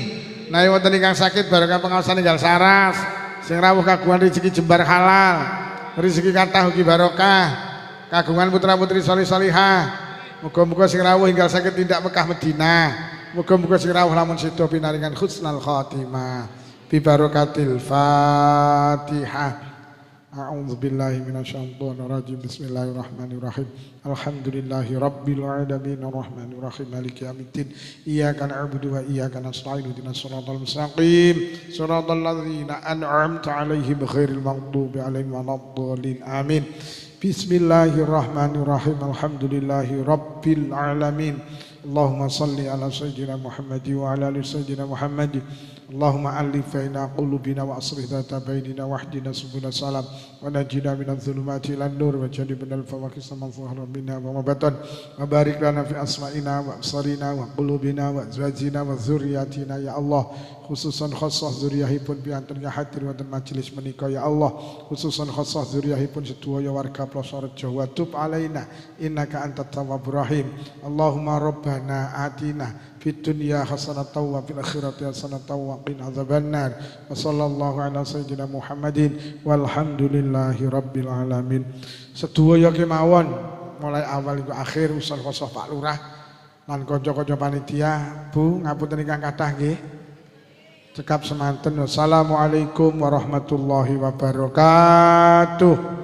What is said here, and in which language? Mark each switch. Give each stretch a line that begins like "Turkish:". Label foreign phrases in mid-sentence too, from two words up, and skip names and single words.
Javanese: Menawi wonten ingkang sakit barokah pengaosan ninggal saras. Sing rawuh kagungan rezeki jembar halal. Rezeki kathah ugi barokah. Kagungan putra-putri salih-salihah. Muga-muga sing rawuh ingkang sakit tindak Mekah Madinah. Muga-muga sing rawuh lamun sida pinaringan
Arabic: حسن الخاتمة. ببركة الفاتحة. أعوذ بالله من الشيطان الرجيم. بسم الله الرحمن الرحيم. الحمد لله رب العالمين الرحمن الرحيم مالك يوم الدين. إياك نعبد وإياك نستعين اهدنا الصراط المستقيم. صراط الذين أنعمت عليهم غير المغضوب عليهم ولا الضالين. Amin. بسم الله الرحمن الرحيم. الحمد لله رب العالمين. اللهم صل على سيدنا محمد وعلى آل سيدنا محمد. اللهم ألف بين قلوبنا وأصلح ذات بيننا واهدنا سبل السلام ونجنا من الظلمات إلى النور وجنبنا الفواحش ما ظهر منا وما بطن وبارك لنا في أسماعنا وأبصارنا وقلوبنا وأزواجنا وذرياتنا يا الله خصوصا خاصة
Javanese: dzurriyyahipun piantun ya hadir wonten majelis menika
Arabic: يا الله خصوصا خاصة
Javanese: dzurriyyahipun sedaya warga Ploso Rejo
Arabic: وتب علينا إنك أنت التواب الرحيم اللهم ربنا آتنا في الدنيا حسنة وفي الآخرة حسنة وقنا عذاب النار وصلى الله على سيدنا محمد والحمد لله رب العالمين.
Javanese: Sedaya kemawon
Indonesian: mulai awal hingga akhir
Javanese: usul khosoh Pak Lurah lan kanca-kanca panitia Bu ngapunten ingkang kathah nggih cekap semanten.
Arabic: والسلام عليكم ورحمة الله وبركاته.